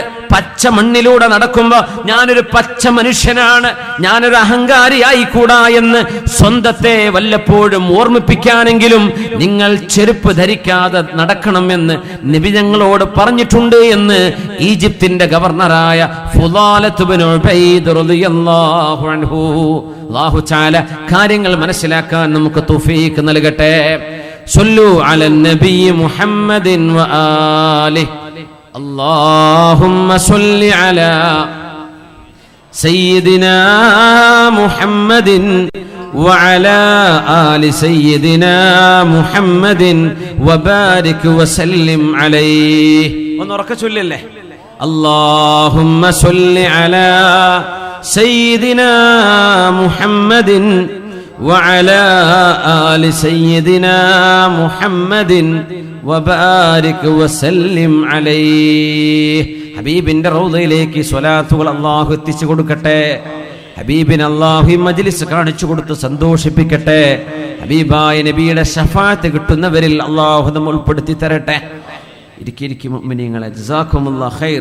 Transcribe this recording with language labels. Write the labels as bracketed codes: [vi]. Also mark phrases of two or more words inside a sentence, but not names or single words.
[ml] പച്ച മണ്ണിലൂടെ നടക്കുമ്പോ ഞാനൊരു പച്ച മനുഷ്യനാണ്, ഞാനൊരു അഹങ്കാരിയായി കൂടാ എന്ന് സ്വന്തത്തെ വല്ലപ്പോഴും ഓർമ്മിപ്പിക്കാനെങ്കിലും നിങ്ങൾ ചെരുപ്പ് ധരിക്കാതെ നടക്കണമെന്ന് നബി ഞങ്ങളോട് പറഞ്ഞിട്ടുണ്ട് എന്ന് ഈജിപ്തിന്റെ ഗവർണറായ ഫുദാലത്ത് ബിൻ ഉബൈദ് [ar] رضي الله عنه. الله تعالى [ml] കാര്യങ്ങൾ മനസ്സിലാക്കാൻ നമുക്ക് തൗഫീഖ് നൽകട്ടെ. [ar] صلوا على النبي محمد وآله. اللهم صل على سيدنا محمد وعلى آل سيدنا محمد وبارك وسلم عليه. ونرك صلى اللهم صل على سيدنا محمد وعلى آل سيدنا محمد وبارك وسلم عليه. [ml] ഹബീബിന്റെ റൗളയിലേക്ക് സ്വലാത്തുകൾ അല്ലാഹു എത്തിച്ചു കൊടുക്കട്ടെ. ഹബീബിനെ അല്ലാഹു മജ്ലിസ് കാണിച്ചു കൊടുത്ത് സന്തോഷിപ്പിക്കട്ടെ. ഹബീബായ നബിയുടെ ശഫാഅത്ത് കിട്ടുന്നവരിൽ അല്ലാഹു നമ്മെ ഉൾപ്പെടുത്തി തരട്ടെ. ഇരിക്കും മുഅ്മിനീങ്ങളെ, [ar] جزاكم الله خير.